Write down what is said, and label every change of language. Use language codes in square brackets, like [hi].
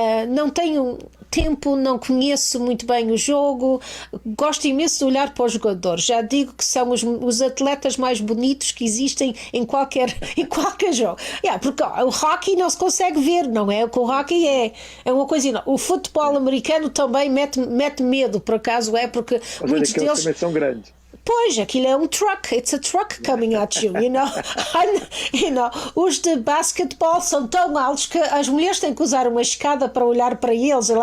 [pt] Não tenho tempo, não conheço muito bem o jogo, gosto imenso de olhar para os jogadores. Já digo que são os atletas mais bonitos que existem em qualquer jogo. Porque o hockey não se consegue ver, não é? O hockey é uma coisa. O futebol americano também mete medo, por acaso porque muitos deles também são grandes. Pois, aquilo é um truck, [en] it's a truck coming at you, you know. [pt] Os de basquetebol são tão altos que as mulheres têm que usar uma escada para olhar para eles.